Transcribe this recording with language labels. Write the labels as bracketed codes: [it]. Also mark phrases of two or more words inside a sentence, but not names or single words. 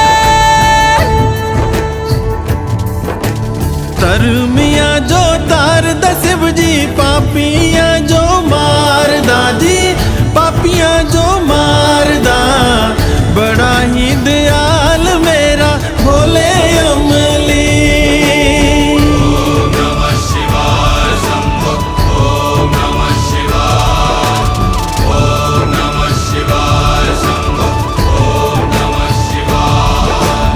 [pa] ਤਰਮੀਆ ਜੋ ਤਾਰਦਾ ਸ਼ਿਵ ਜੀ, ਪਾਪੀਆਂ ਜੋ ਮਾਰਦਾ ਜੀ, ਪਾਪੀਆਂ ਜੋ ਮਾਰਦਾ। [hi] बड़ा ही दयाल मेरा भोले अमली। [sa] ओम नमः शिवाय शंभो। ओम नमः शिवाय। ओम नमः शिवाय शंभो। ओम नमः शिवाय।